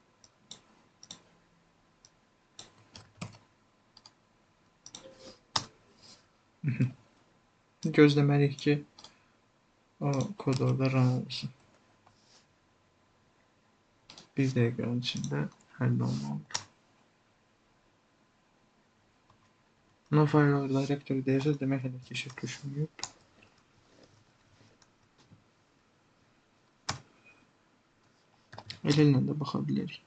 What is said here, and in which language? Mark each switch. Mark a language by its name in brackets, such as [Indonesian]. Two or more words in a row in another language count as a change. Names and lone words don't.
[Azerbaijani] Gözləməliyik ki, o kod orada run olsun. Bir dəqiqənin içində həll olmalıdır. [English] No file or directory [Azerbaijani] deyirsə, demək hələ keşif düşməyib. El-ilə də baxa bilərik.